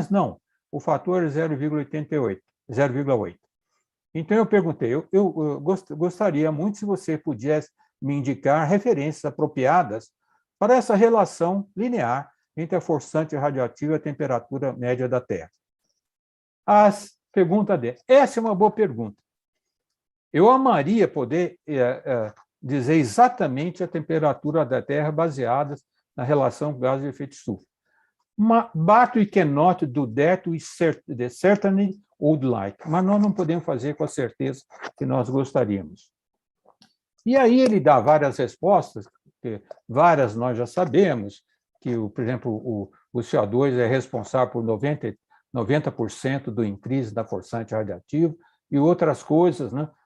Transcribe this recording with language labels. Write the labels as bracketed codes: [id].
[pt] Mas não, o fator é 0,8. Então eu perguntei, eu gostaria muito se você pudesse me indicar referências apropriadas para essa relação linear entre a forçante radioativa e a temperatura média da Terra. Pergunta dele. Essa é uma boa pergunta. Eu amaria poder dizer exatamente a temperatura da Terra baseada na relação com gases de efeito estufa. [en] But we cannot do that with certainty would like. [pt] Mas nós não podemos fazer com a certeza que nós gostaríamos. E aí ele dá várias respostas, que várias nós já sabemos, que, por exemplo, o CO2 é responsável por 90% do increase da forçante radiativa, e outras coisas, né?